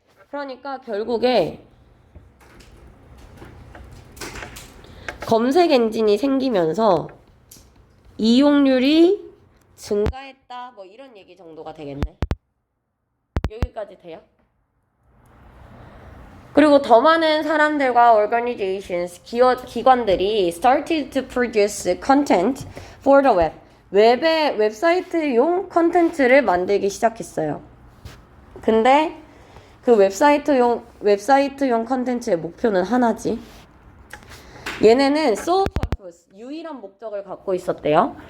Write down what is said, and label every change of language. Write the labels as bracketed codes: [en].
[ko] 그러니까 결국에 검색 엔진이 생기면서 이용률이 증가했다 뭐 이런 얘기 정도가 되겠네. 여기까지 돼요? 그리고 더 많은 사람들과 [en] organizations, 기관들이 started to produce content for the web. [ko] 웹사이트용 컨텐츠를 만들기 시작했어요. 근데 그 웹사이트용 컨텐츠의 목표는 하나지. 얘네는 [en] sole purpose, [ko] 유일한 목적을 갖고 있었대요.